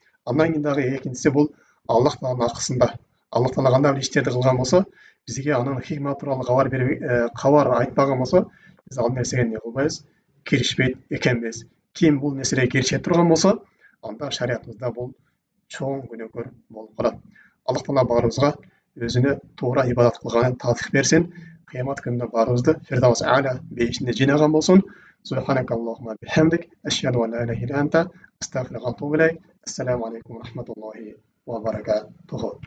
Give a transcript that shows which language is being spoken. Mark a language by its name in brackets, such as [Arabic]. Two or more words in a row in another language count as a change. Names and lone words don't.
[Kyrgyz] Андан кийин дагы экинчиси бул Аллах Тааланын акысында. Аллах Таала кандай бир иштерди кылган болсо, бизге анын хикматы тууралуу кабар айтпаган болсо, биз ал нерсеге эмне кылбайбыз? Киришпейт экенбиз. Ким бул нерсеге кирише турган болсо, анда шариятыбызда бул чоң күнөөкөр болуп калат. Аллах Таала баарыбызга өзүнө туура ибадат кылганга тавфик берсин. Кыямат күнүндө баарыбызды Фирдаус а'ла бейишинде жыйнаган болсун. [Arabic] سبحانك اللهم بحمدك أشهد أن لا إله إلا أنت أستغفرك وأتوب إليك. السلام عليكم ورحمة الله وبركاته.